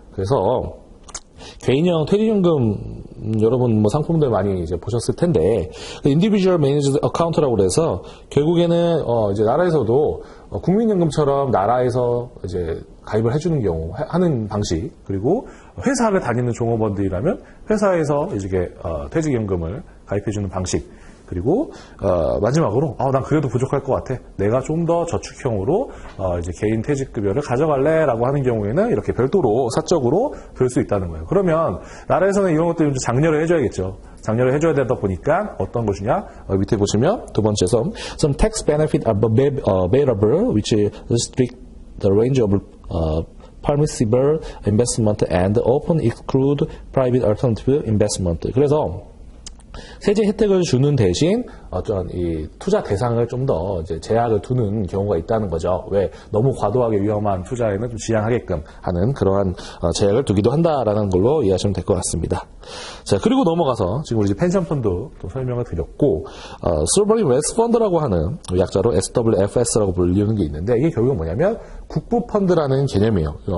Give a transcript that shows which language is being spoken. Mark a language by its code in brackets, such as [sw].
[ko] 그래서 개인형 퇴직연금, 여러분 뭐 상품들 많이 이제 보셨을 텐데, Individual Managed Account라고 그래서 결국에는 이제 나라에서도 국민연금처럼 나라에서 이제 가입을 해주는 경우 하는 방식, 그리고 회사를 다니는 종업원들이라면 회사에서 이제 퇴직연금을 가입해주는 방식, 그리고 마지막으로 난 그래도 부족할 것 같아, 내가 좀 더 저축형으로 이제 개인 퇴직급여를 가져갈래라고 하는 경우에는 이렇게 별도로 사적으로 들 수 있다는 거예요. 그러면 나라에서는 이런 것들 좀 장려를 해줘야겠죠. 장려를 해줘야 되다 보니까 어떤 것이냐, 밑에 보시면 두 번째 [en] some tax benefit are available which restrict the range of permissible investment and often exclude private alternative investment. [ko] 그래서 세제 혜택을 주는 대신 어떤 이 투자 대상을 좀 더 이제 제약을 두는 경우가 있다는 거죠. 왜? 너무 과도하게 위험한 투자에는 좀 지양하게끔 하는 그러한 제약을 두기도 한다라는 걸로 이해하시면 될 것 같습니다. 자, 그리고 넘어가서 지금 우리 이제 펜션 펀드 또 설명을 드렸고, Sovereign Wealth Fund라고 하는 약자로 SWFS라고 불리는 게 있는데, 이게 결국은 뭐냐면 국부 펀드라는 개념이에요.